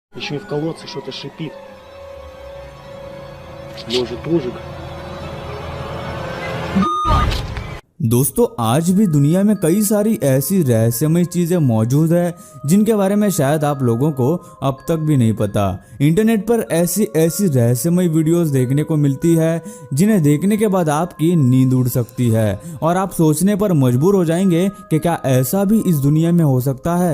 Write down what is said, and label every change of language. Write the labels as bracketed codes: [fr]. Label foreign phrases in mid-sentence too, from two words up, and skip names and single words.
[ru] Еще и в колодце что-то шипит. Может, ужик? [hi] दोस्तों, आज भी दुनिया में कई सारी ऐसी रहस्यमय चीजें मौजूद है जिनके बारे में शायद आप लोगों को अब तक भी नहीं पता। इंटरनेट पर ऐसी ऐसी रहस्यमय वीडियोस देखने को मिलती है जिन्हें देखने के बाद आपकी नींद उड़ सकती है और आप सोचने पर मजबूर हो जाएंगे कि क्या ऐसा भी इस दुनिया में हो सकता है।